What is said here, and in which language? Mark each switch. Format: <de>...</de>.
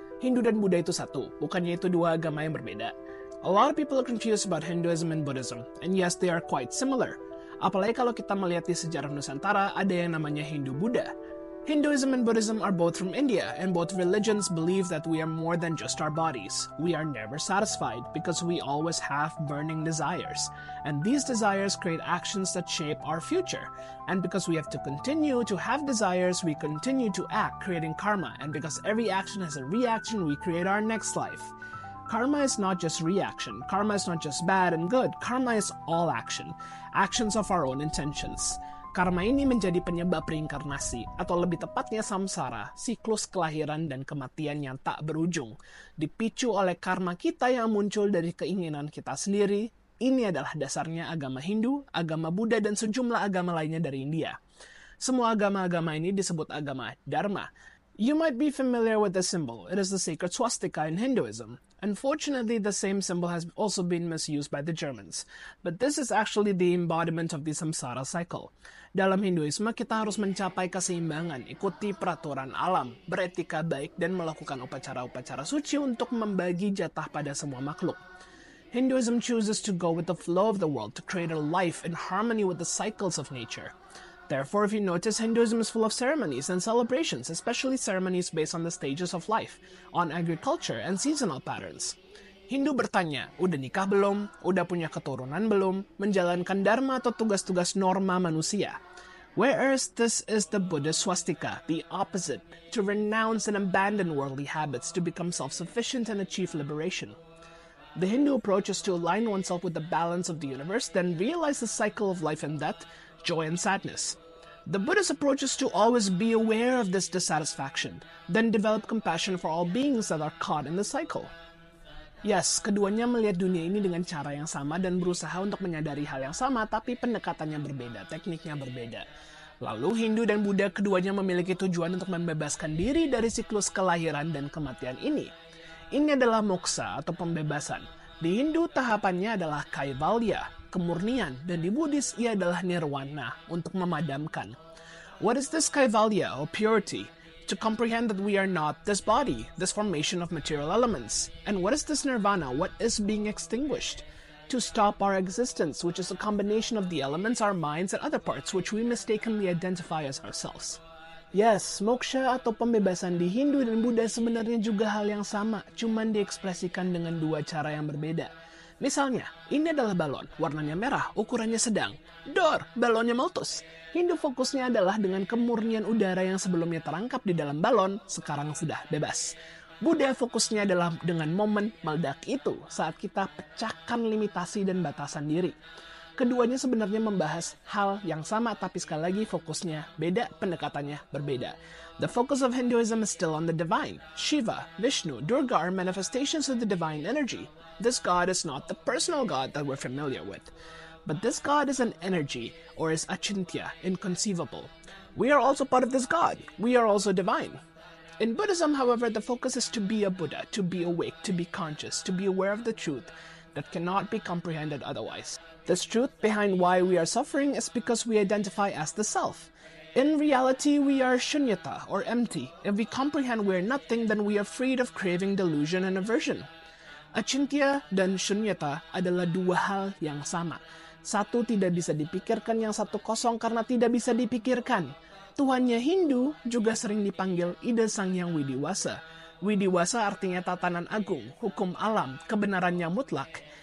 <id>Hindu dan Buddha itu satu, bukannya itu dua agama yang berbeda.</id> <en>A lot of people are confused about Hinduism and Buddhism, and yes, they are quite similar.</en> <id>Apalagi kalau kita melihat di sejarah Nusantara, ada yang namanya Hindu-Buddha.</id> <en>Hinduism and Buddhism are both from India, and both religions believe that we are more than just our bodies. We are never satisfied because we always have burning desires, and these desires create actions that shape our future. And because we have to continue to have desires, we continue to act, creating karma, and because every action has a reaction, we create our next life. Karma is not just reaction. Karma is not just bad and good. Karma is all action. Actions of our own intentions.</en> <id>Karma ini menjadi penyebab reinkarnasi, atau lebih tepatnya samsara, siklus kelahiran dan kematian yang tak berujung. Dipicu oleh karma kita yang muncul dari keinginan kita sendiri. Ini adalah dasarnya agama Hindu, agama Buddha, dan sejumlah agama lainnya dari India. Semua agama-agama ini disebut agama Dharma.</id> <en>You might be familiar with the symbol. It is the sacred swastika in Hinduism. Unfortunately, the same symbol has also been misused by the Germans. But this is actually the embodiment of the samsara cycle.</en> <id>Dalam Hinduisme, kita harus mencapai keseimbangan, ikuti peraturan alam, beretika baik, dan melakukan upacara-upacara suci untuk membagi jatah pada semua makhluk.</id> <en>Hinduism chooses to go with the flow of the world to create a life in harmony with the cycles of nature. Therefore, if you notice, Hinduism is full of ceremonies and celebrations, especially ceremonies based on the stages of life, on agriculture, and seasonal patterns.</en> <id>Hindu bertanya, udah nikah belum? Udah punya keturunan belum? Menjalankan dharma atau tugas-tugas norma manusia.</id> <en>Whereas this is the Buddhist swastika, the opposite, to renounce and abandon worldly habits to become self-sufficient and achieve liberation. The Hindu approach is to align oneself with the balance of the universe, then realize the cycle of life and death, joy and sadness. The Buddhist approach is to always be aware of this dissatisfaction, then develop compassion for all beings that are caught in the cycle.</en> <id>Yes, keduanya melihat dunia ini dengan cara yang sama dan berusaha untuk menyadari hal yang sama, tapi pendekatannya berbeda, tekniknya berbeda. Lalu Hindu dan Buddha keduanya memiliki tujuan untuk membebaskan diri dari siklus kelahiran dan kematian ini. Ini adalah moksa atau pembebasan. Di Hindu tahapannya adalah kaivalya, kemurnian, dan di Buddhis ia adalah nirwana, untuk memadamkan.</id> <en>What is this kaivalya or purity? To comprehend that we are not this body, this formation of material elements. And what is this nirvana? What is being extinguished? To stop our existence, which is a combination of the elements, our minds, and other parts which we mistakenly identify as ourselves.</en> <id>Yes, moksha atau pembebasan di Hindu dan Buddha sebenarnya juga hal yang sama, cuman diekspresikan dengan dua cara yang berbeda. Misalnya, ini adalah balon, warnanya merah, ukurannya sedang. Dor, balonnya meletus. Hindu fokusnya adalah dengan kemurnian udara yang sebelumnya terangkap di dalam balon, sekarang sudah bebas. Buddha fokusnya adalah dengan momen meledak itu, saat kita pecahkan limitasi dan batasan diri. Keduanya sebenarnya membahas hal yang sama, tapi sekali lagi fokusnya beda, pendekatannya berbeda.</id> <en>The focus of Hinduism is still on the divine. Shiva, Vishnu, Durga are manifestations of the divine energy. This god is not the personal god that we're familiar with. But this god is an energy, or is achintya, inconceivable. We are also part of this god. We are also divine. In Buddhism, however, the focus is to be a Buddha, to be awake, to be conscious, to be aware of the truth that cannot be comprehended otherwise. This truth behind why we are suffering is because we identify as the self. In reality, we are shunyata, or empty. If we comprehend we are nothing, then we are freed of craving, delusion, and aversion.</en> <id>Achintya dan shunyata adalah dua hal yang sama. Satu tidak bisa dipikirkan, yang satu kosong karena tidak bisa dipikirkan. Tuhannya Hindu juga sering dipanggil Ida Sang Yang Widiwasa. Widiwasa artinya tatanan agung, hukum alam, kebenaran yang mutlak.</id>